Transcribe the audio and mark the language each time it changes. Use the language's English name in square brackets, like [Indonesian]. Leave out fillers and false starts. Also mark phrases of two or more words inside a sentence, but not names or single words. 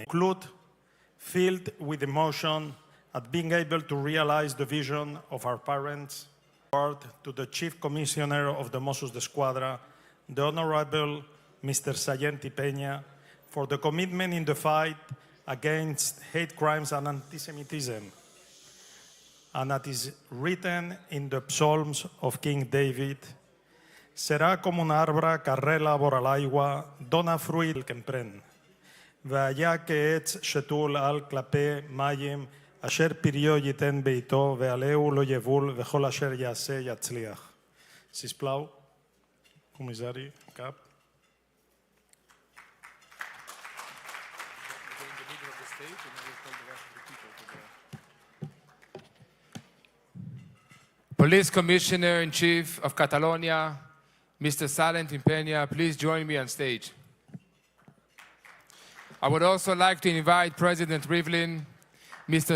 [English] Conclude, filled with emotion at being able to realize the vision of our parents, to the Chief Commissioner of the Mossos d'Esquadra, the Honorable Mr. Sayenti Peña, for the commitment in the fight against hate crimes and anti-Semitism. And that is written in the Psalms of King David, [Catalan] serà com un arbre que arrela vora l'aigua, dona fruit que emprèn. [Hebrew] והיה כעץ שתול על כלפי מים, אשר פריו ייתן בעתו, ועליהו לא יבול, וכל אשר יעשה יצליח. [Catalan] sisplau, comissari, cap. [English] Police Commissioner-in-Chief of Catalonia, Mr. Sayenti Peña, please join me on stage. I would also like to invite President Rivlin, Mr.